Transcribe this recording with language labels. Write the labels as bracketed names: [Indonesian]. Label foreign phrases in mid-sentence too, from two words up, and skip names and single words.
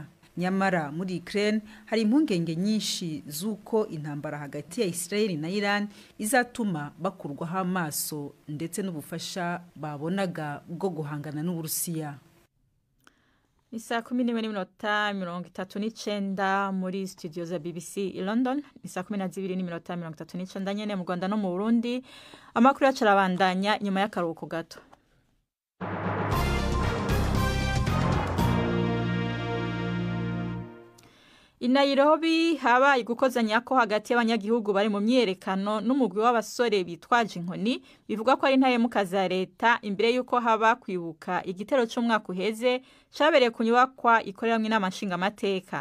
[Rundi] Nyamara muri Ukraine hari impungenge nyinshi z'uko intambara hagati ya Israel na Iran izatuma bakurwaho amaso ndetse n'ubufasha babonaga bwo guhangana n'Uburusiya. Isa 11:39 muri studio za BBC i London. Isa 12:39 nyene mu Rwanda no mu Burundi. Amakuru yacu arabandanya nyuma y'akaruhuko gato. I Nairobi habaye gukozanya ko hagati y'abanyagihugu bari mu myerekano n'umugwi w'abasore bitwaje inkoni bivuga ko ari ntahemuka za leta imbere yuko haba kwibuka igitero cy'umwaka uheze cyabereye ku nyubakwa ikoreramwe inama nshingamateka.